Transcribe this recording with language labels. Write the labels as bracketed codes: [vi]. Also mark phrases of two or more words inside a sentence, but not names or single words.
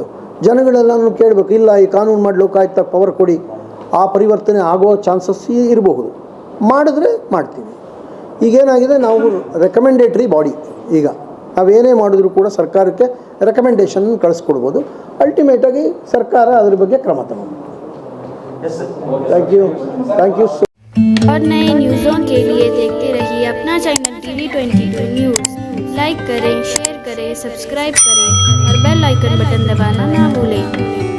[kn] ಜನಗಳೆಲ್ಲನೂ ಕೇಳಬೇಕು, ಇಲ್ಲ ಈ ಕಾನೂನು ಮಾಡಿ ಲೋಕಾಯುಕ್ತ ಪವರ್ ಕೊಡಿ, ಆ ಪರಿವರ್ತನೆ ಆಗೋ ಚಾನ್ಸಸ್ ಇರಬಹುದು. ಮಾಡಿದ್ರೆ ಮಾಡ್ತೀವಿ. ಈಗೇನಾಗಿದೆ, ನಾವು [en] recommendatory body. [kn] ಈಗ ನಾವೇನೇ ಮಾಡಿದ್ರೂ ಕೂಡ ಸರ್ಕಾರಕ್ಕೆ ರೆಕಮೆಂಡೇಷನ್ ಕಳಿಸ್ಕೊಡ್ಬೋದು. ಅಲ್ಟಿಮೇಟಾಗಿ ಸರ್ಕಾರ ಅದ್ರ ಬಗ್ಗೆ ಕ್ರಮ ತಗೊಂಡು. [en] thank you. [hi] और नए न्यूज़ों के लिए देखते रहिए N22 न्यूज़ लाइक करें, शेयर करें, सब्सक्राइब करें और [en] bell icon button [hi] दबाना ना भूलें।